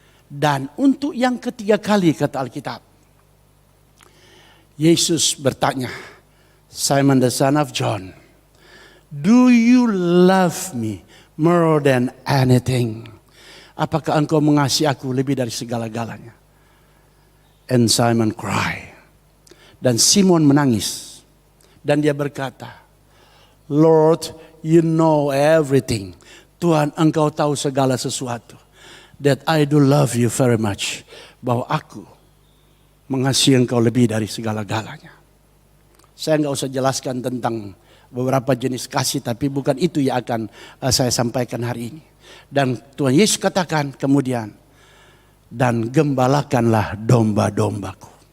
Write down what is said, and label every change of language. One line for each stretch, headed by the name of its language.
Indonesian: Dan untuk yang ketiga kali kata Alkitab, Yesus bertanya,
English: Simon the son of John, do you love me more than anything?
Indonesian: Apakah engkau mengasihi aku lebih dari segala-galanya?
English: And Simon cried.
Indonesian: Dan Simon menangis. Dan dia berkata,
English: Lord, you know everything.
Indonesian: Tuhan, engkau tahu segala sesuatu.
English: That I do love you very much.
Indonesian: Bahwa aku mengasihi engkau lebih dari segala-galanya. Saya nggak usah jelaskan tentang beberapa jenis kasih, tapi bukan itu yang akan saya sampaikan hari ini. Dan Tuhan Yesus katakan kemudian, dan gembalakanlah domba-dombaku.